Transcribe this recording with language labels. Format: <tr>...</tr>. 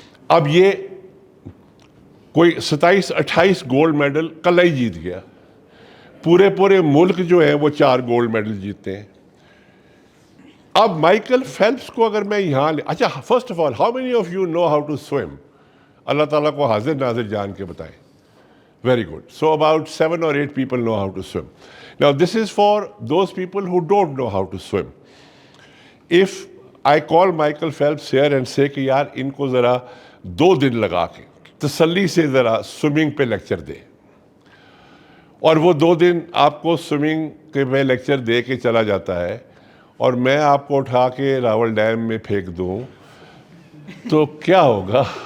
<hi>अब ये कोई 27-28 गोल्ड मेडल कल ही जीत गया. पूरे मुल्क जो है वो 4 गोल्ड मेडल जीतते हैं. अब माइकल फेल्प्स को अगर मैं यहाँ अच्छा,</hi> <en>First of all, how many of you know how to swim?</en> <hi>अल्लाह ताला को हाजिर नाजिर जान के बताएं.</hi> <en>Very good. So about 7 or 8 people know how to swim. Now this is for those people who don't know how to swim. If I call Michael Phelps here and say</en> <hi>कि यार इनको ज़रा 2 दिन लगा के तसल्ली से ज़रा स्विमिंग पे लेक्चर दे, और वो 2 दिन आपको स्विमिंग के में लेक्चर दे के चला जाता है, और मैं आपको उठा के रावल डैम में फेंक दूं, तो क्या होगा?</hi>